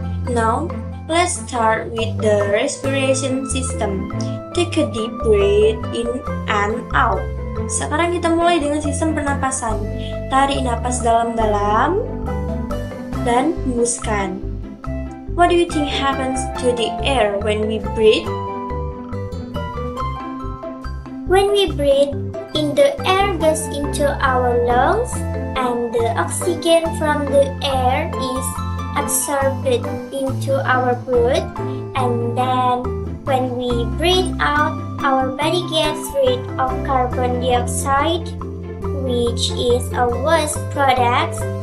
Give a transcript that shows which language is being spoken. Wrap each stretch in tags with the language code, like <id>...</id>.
<en>Now, let's start with the respiration system. Take a deep breath in and out.</en> <id>Sekarang kita mulai dengan sistem pernapasan. Tarik napas dalam-dalam dan hembuskan.</id> <en>What do you think happens to the air when we breathe? When we breathe in, the air goes into our lungs and the oxygen from the air is absorbed into our blood, and then when we breathe out, our body gets rid of carbon dioxide, which is a waste product.</en>